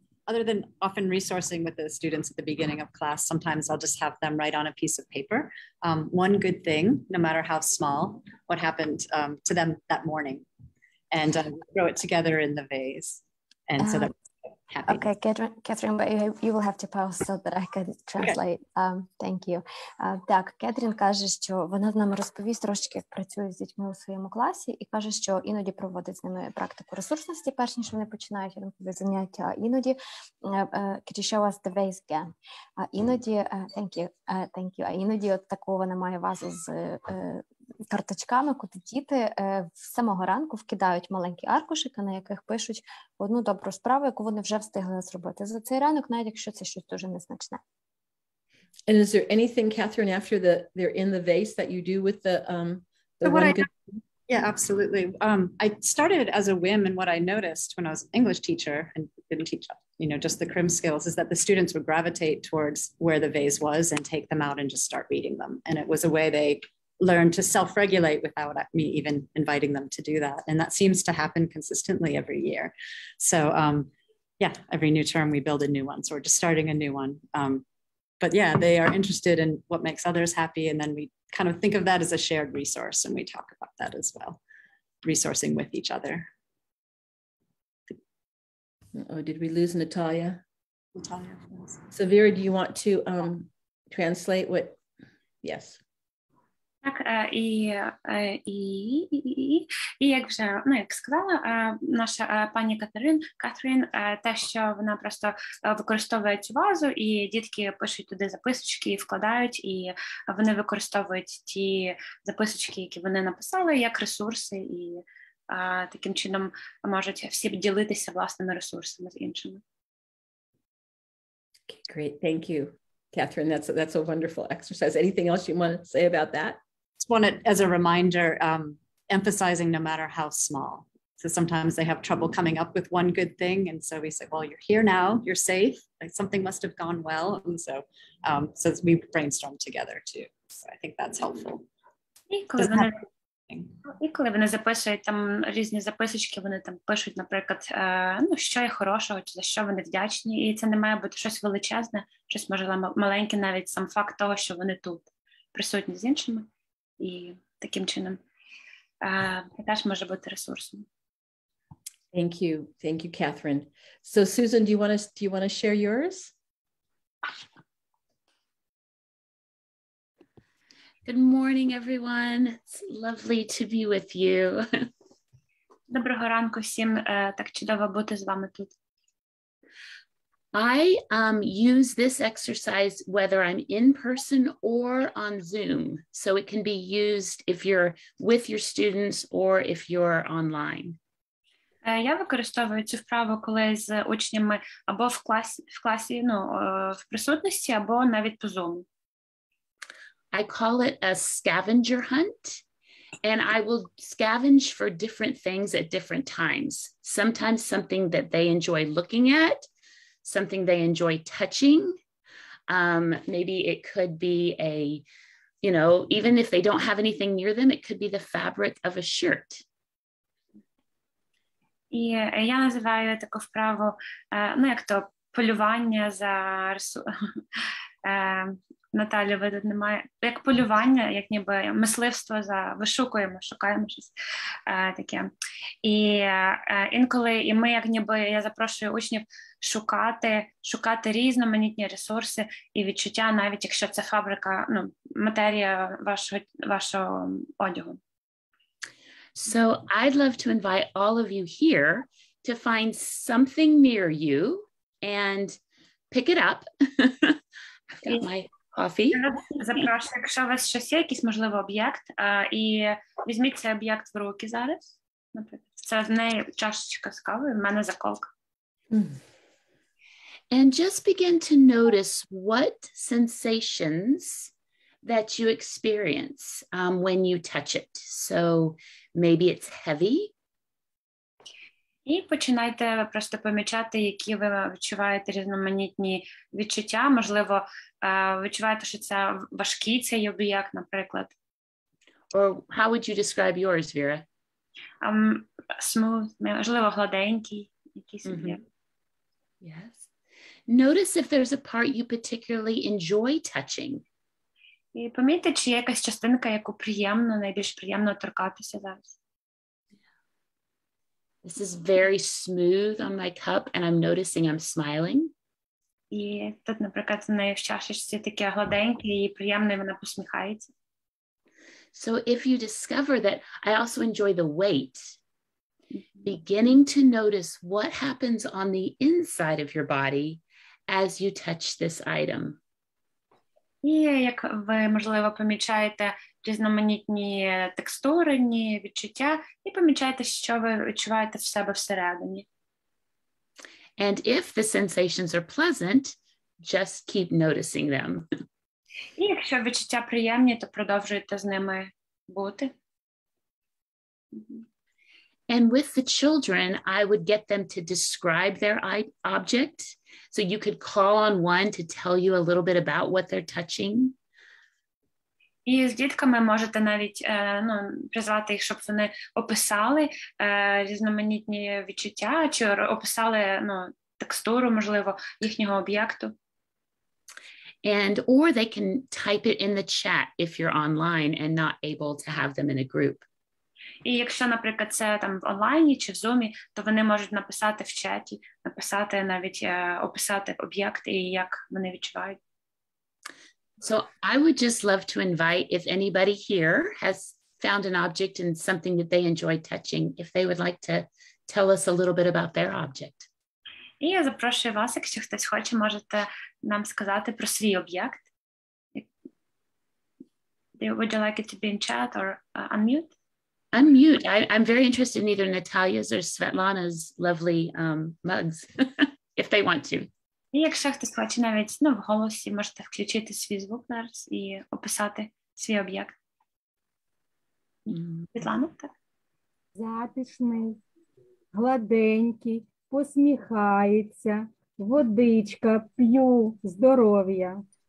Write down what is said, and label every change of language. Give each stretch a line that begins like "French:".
English: Other than often resourcing with the students at the beginning of class, sometimes I'll just have them write on a piece of paper. One good thing, no matter how small, what happened to them that morning. And throw it together in the vase. And so that happy. Okay, Catherine, but you will have to pause so that I can translate. Okay. Thank you.
Ukrainian: Так, Кетрін каже, що вона з нами розповість трошки, як працює з дітьми у своєму класі, і каже, що іноді проводить з ними практику ресурсності, перш ніж вони починають ранкові заняття, а іноді
English: could you show us the vase again?
Ukrainian: А іноді,
English: thank you,
Ukrainian: а іноді от таку вона має вазу з карточками, куди діти з самого ранку вкидають маленькі аркушики, на яких пишуть одну добру справу, яку вони вже встигли зробити за цей ранок, навіть якщо це щось дуже незначне.
English: And is there anything, Catherine, after they're in the vase that you do with the one good? Yeah, absolutely. I started as a whim, and what I noticed when I was an English teacher and didn't teach, just the crim skills, is that the students would gravitate towards where the vase was and take them out and just start reading them. And it was a way they learned to self-regulate without me even inviting them to do that. And that seems to happen consistently every year. So yeah, every new term we build a new one. So we're just starting a new one. But yeah, they are interested in what makes others happy. And then we kind of think of that as a shared resource, and we talk about that as well, resourcing with each other. Oh, did we lose Natalia? Natalia, yes. So Vera, do you want to translate what? Yes.
Ukrainian: Так, і як вже, як сказала наша пані Катрін, те, що вона просто використовує цю вазу, і дітки пишуть туди записочки, вкладають, і вони використовують ті записочки, які вони написали, як ресурси, і таким чином можуть всі ділитися власними ресурсами з іншими.
English: Okay, great, thank you, Catherine. That's a wonderful exercise. Anything else you want to say about that? Just want it as a reminder, emphasizing no matter how small. So sometimes they have trouble coming up with one good thing, and so we say, well, you're here now, you're safe, like something must have gone well, and so we brainstorm together too. So I think that's helpful.
Ukrainian: І коли вони записують там різні записочки, вони там пишуть, наприклад, що є хорошого, чи за що вони вдячні, і це не має бути щось величезне, щось, можливо, маленьке, навіть сам факт того, що вони тут присутні з іншими, і таким чином теж може бути ресурсом.
English: Thank you, Catherine. So Susan, do you want to share yours? Good morning, everyone. It's lovely to be with you.
Ukrainian: Доброго ранку всім. Так чудово бути з вами тут.
English: I use this exercise whether I'm in person or on Zoom. So it can be used if you're with your students or if you're online.
Ukrainian: Я використовую цю вправу, коли з учнями або в класі, в присутності, або навіть по Zoom.
English: I call it a scavenger hunt, and I will scavenge for different things at different times. Sometimes something that they enjoy looking at, something they enjoy touching. Maybe it could be even if they don't have anything near them, it could be the fabric of a shirt.
Ukrainian: І я називаю таку вправу, як то полювання за Наталі, ви тут немає, як полювання, як ніби мисливство шукаємо щось таке. І інколи ми, як ніби, я запрошую учнів шукати різноманітні ресурси і відчуття, навіть якщо це фабрика, матерія вашого одягу.
English: So I'd love to invite all of you here to find something near you and pick it up. I've got my coffee.
Ukrainian: Запрошую, якщо у вас щось є, якийсь, можливо, об'єкт, і візьміть цей об'єкт в руки зараз. Наприклад, це в неї чашечка з кавою, в мене заколка.
English: And just begin to notice what sensations that you experience when you touch it. So maybe it's heavy.
Ukrainian: І починайте просто помічати, які ви відчуваєте різноманітні відчуття. Можливо, відчуваєте, що це важкий цей об'єкт, наприклад.
English: Or how would you describe yours, Vera?
Ukrainian: Smooth, можливо, гладенький якийсь об'єкт.
English: Yes. Notice if there's a part you particularly enjoy touching.
Ukrainian: І помітьте, чи є якась частинка, яку найбільш приємно торкатися зараз.
English: This is very smooth on my cup, and I'm noticing I'm smiling.
Ukrainian: І тут, наприклад, в неї в чашечці таке гладеньке і приємне, вона посміхається.
English: So if you discover that I also enjoy the weight, beginning to notice what happens on the inside of your body as you touch this item.
Ukrainian: І як ви, можливо, помічаєте різноманітні текстурні відчуття і помічаєте, що ви відчуваєте в себе всередині.
English: And if the sensations are pleasant, just keep noticing them.
Ukrainian: І якщо відчуття приємні, то продовжуйте з ними бути.
English: And with the children, I would get them to describe their object. So you could call on one to tell you a little bit about what they're touching.
Ukrainian: І з дітками можете навіть призвати їх, щоб вони описали різноманітні відчуття, чи описали текстуру, можливо, їхнього об'єкту.
English: Or they can type it in the chat if you're online and not able to have them in a group.
Ukrainian: І якщо, наприклад, це там в онлайні чи в Zoom, то вони можуть написати в чаті, написати навіть, описати об'єкти і як вони відчувають.
English: So I would just love to invite, if anybody here has found an object and something that they enjoy touching, if they would like to tell us a little bit about their object.
Ukrainian: І я запрошую вас, якщо хтось хоче, можете нам сказати про свій об'єкт.
English: Would you like it to be in chat or unmute? Unmute. I'm very interested in either Natalia's or Svetlana's lovely mugs, if they want to.
Ukrainian: І якщо хтось хоче навіть в голосі, можете включити свій звук зараз і описати свій об'єкт. Світлана, так? Затишний, гладенький, посміхається, водичка, п'ю, здоров'я.